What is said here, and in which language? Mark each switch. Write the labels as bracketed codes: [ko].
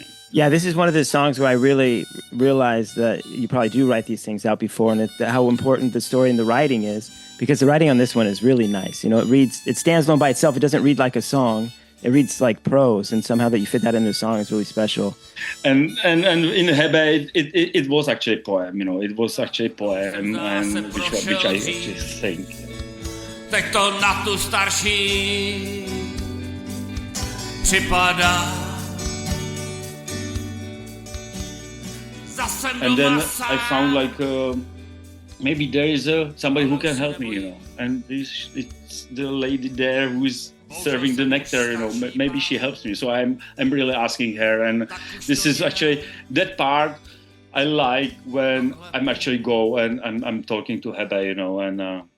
[en] Yeah, this is one of the songs where I really realized that you probably do write these things out before, and how important the story and the writing is, because the writing on this one is really nice. It stands alone by itself. It doesn't read like a song. it reads like prose, and somehow that you fit that into a song is really special. And in HEBE, it was actually a poem, it was actually a poem, and which I actually think. [cs] Teď to na tu starší připadá. [en] And then I found like maybe there is somebody who can help me, and it's the lady there who is serving the nectar, maybe she helps me. So I'm really asking her, and this is actually that part I like when I'm actually go and I'm talking to HEBE, and